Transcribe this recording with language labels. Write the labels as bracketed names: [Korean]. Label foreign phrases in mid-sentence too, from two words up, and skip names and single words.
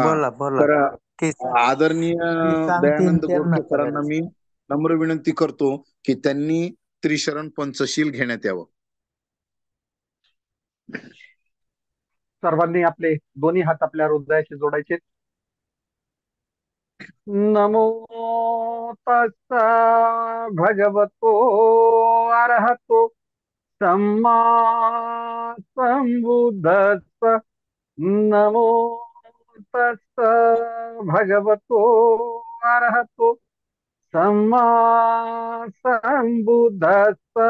[Marathi] बोला बोला. तर ते आदरणीय ते सांगतील दयानंद त्यांना घोडके सरांना करायचं. मी नम्र विनंती करतो की त्यांनी त्रिशरण पंचशील घेण्यात यावं. सर्वांनी आपले दोन्ही हात आपल्या हृदयाशी जोडायचे. [Pali] नमो तस्सा भगवतो अरहतो सम्मा संबुद्धस्स. नमो तस्सा भगवतो अरहतो सम्मा संबुद्धस्स.